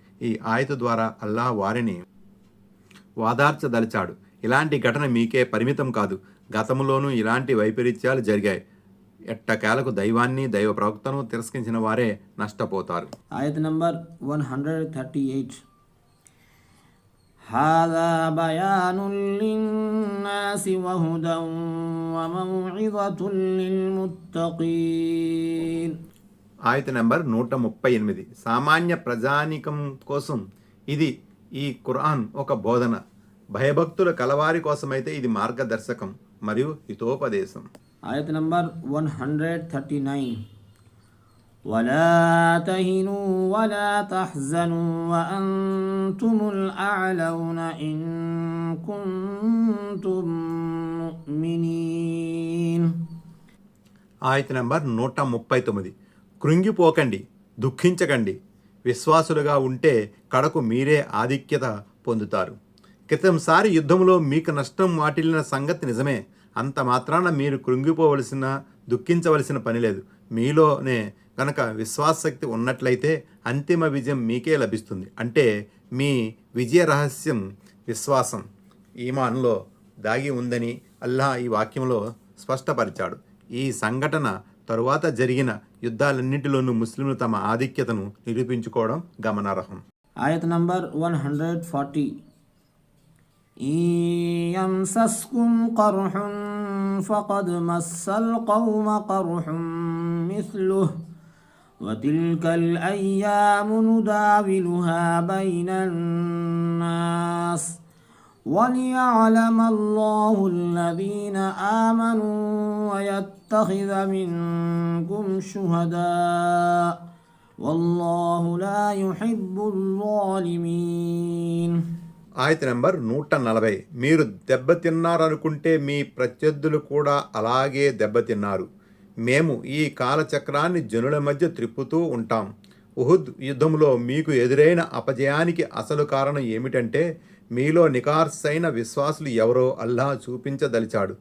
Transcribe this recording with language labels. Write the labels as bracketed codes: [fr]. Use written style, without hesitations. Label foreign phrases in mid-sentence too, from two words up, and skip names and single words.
[te] ఈ ఆయత ద్వారా అల్లాహ్ వారిని వాదార్చదలిచాడు. ఇలాంటి ఘటన మీకే పరిమితం కాదు, గతంలోనూ ఇలాంటి వైపరీత్యాలు జరిగాయి. ఎట్టకేలకు దైవాన్ని దైవ ప్రవక్తను తిరస్కరించిన వారే నష్టపోతారు. ఆయత్ నంబర్ 138. [ar] هذا بيان للناس وهدى وموعظة للمتقين. [te] ఆయత నెంబర్ 138. సామాన్య ప్రజానికం కోసం ఇది ఈ ఖురాన్ ఒక బోధన, భయభక్తుల కలవారి కోసమైతే ఇది మార్గదర్శకం మరియు హితోపదేశం. ఆయత్ నంబర్ 139. [ar] ولا تهنوا ولا تحزنوا وأنتم الأعلون إن كنتم مؤمنين. [te] ఆయత నెంబర్ 139. కృంగిపోకండి, దుఃఖించకండి, విశ్వాసులుగా ఉంటే కడకు మీరే ఆధిక్యత పొందుతారు. క్రితంసారి యుద్ధంలో మీకు నష్టం వాటిల్లిన సంగతి నిజమే. అంత మాత్రాన మీరు కృంగిపోవలసిన దుఃఖించవలసిన పని లేదు. మీలోనే కనుక విశ్వాసశక్తి ఉన్నట్లయితే అంతిమ విజయం మీకే లభిస్తుంది. అంటే మీ విజయ రహస్యం విశ్వాసం, ఈమాన్లో దాగి ఉందని అల్లాహ్ ఈ వాక్యంలో స్పష్టపరిచాడు. ఈ సంఘటన తరువాత జరిగిన యుద్ధాలన్నింటిలోనూ ముస్లింలు తమ ఆధిక్యతను నిరూపించుకోవడం గమనార్హం. ఆయత్ నంబర్ 140. [ar] يمسسكم قرح فقد مس القوم قرح مثله وتلك الأيام نداولها بين الناس وليعلم الله الذين آمنوا ويتخذ منكم شهداء والله لا يحب الظالمين. [te] ఆయత నెంబర్ 140. మీరు దెబ్బతిన్నారనుకుంటే మీ ప్రత్యర్థులు కూడా అలాగే దెబ్బతిన్నారు. మేము ఈ కాలచక్రాన్ని జనుల మధ్య త్రిప్పుతూ ఉంటాం. ఉహుద్ యుద్ధంలో మీకు ఎదురైన అపజయానికి అసలు కారణం ఏమిటంటే మీలో నికార్సైన విశ్వాసులు ఎవరో అల్లాహ్ చూపించదలిచాడు.